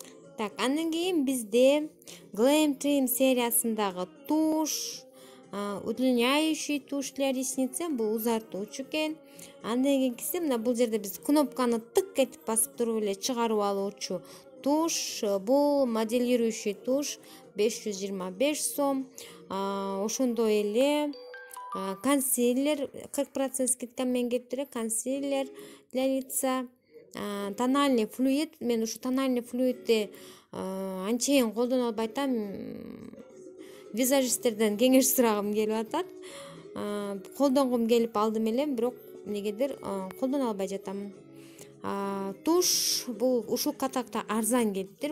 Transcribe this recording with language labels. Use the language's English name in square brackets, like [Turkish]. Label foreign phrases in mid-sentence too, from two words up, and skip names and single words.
[Kyrgyz] Так, андан кийин бизде Glam Trim сериясындагы туш, [Russian] удлиняющий тушь для ресницы, [Kyrgyz] бул узартуучу экен. Андан кийинкиси мына бул жерде биз кнопканы тык этип басып туруп эле чыгарып алуучу туш, бул моделирующий туш 525 сом. Ошондой эле консилер 40% скидка менен келип турат. [Russian] Консилер для лица, тональный флюид. [Kyrgyz] Мен ушу [Russian] тональный флюидти [Kyrgyz] анчейин колдоно албай атам. Визажисттерден кеңеш сурагым келип атат. Колдонгум келип алдым эле, бирок эмнегедир колдоно албай жатам. Туш бул ушул катакта арзан келиптир.